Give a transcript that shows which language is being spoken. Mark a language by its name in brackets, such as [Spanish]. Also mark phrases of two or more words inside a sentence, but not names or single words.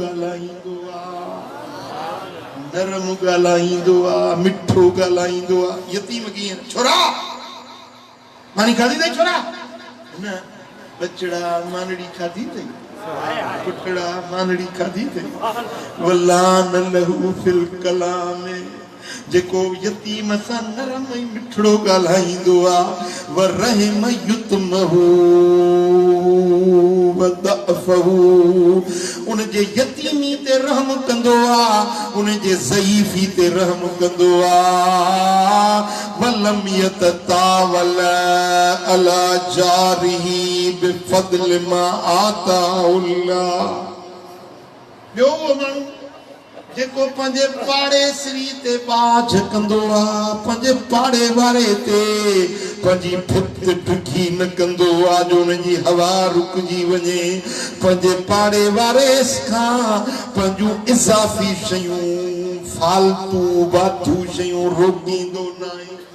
[Sindhi] ॻाल्हाईंदो मिठो ॻाल्हाईंदो यतीम कीअं छोरा मानी खाधी अथई छोरा न बचड़ा मानड़ी खाधी अथई पुटड़ा मानड़ी खाधी अथई [Arabic] ولان له في الكلام [Sindhi] जेको यतीम सा नरम ऐं मिठड़ो ॻाल्हाईंदो [Arabic] ورحم يتمه [Sindhi] वदअफहू उन जे यतीमी ते रहम कंदो उन जे ज़ईफ़ी ते रहम कंदो [Arabic] ولم يتطاول على جاره بفضل ما آتاه الله [Sindhi] ॿियो माण्हू जेको पंहिंजे पाड़ेसरी ते बाझ कंदो पंहिंजे पाड़े वारे ते पंहिंजी भित ढुकी न कंदो जो उनजी हवा रुकजी वञे पंहिंजे पाड़े वारे खां पंहिंजूं इज़ाफ़ी शयूं फालतू वाधू शयूं रोकींदो न आहे